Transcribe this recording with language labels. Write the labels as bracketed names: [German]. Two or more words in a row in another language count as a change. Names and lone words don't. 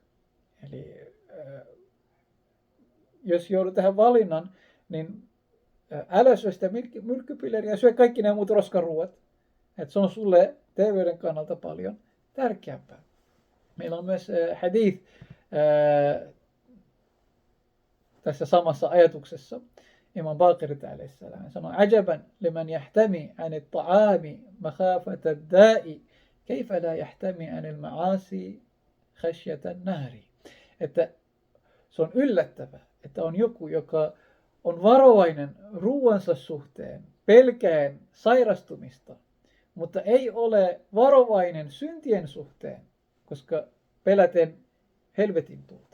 [Finnish] Eli jos joudut tähän valinnan, niin älä syö sitä myrkkypilleriä ja syö kaikki nämä muut roskaruuat. Että se on sulle terveyden kannalta paljon tärkeämpää. Meillä on myös hadith tässä samassa ajatuksessa. Imam Baqir hän sanoo, [Arabic] عجبا لمن يحتمي عن الطعام مخافة الداء كيف لا يحتمي عن المعاصي خشية النار. [Finnish] Että se on yllättävää, että on joku, joka on varovainen ruuansa suhteen, pelkäen sairastumista, mutta ei ole varovainen syntien suhteen, koska peläten helvetin tulta.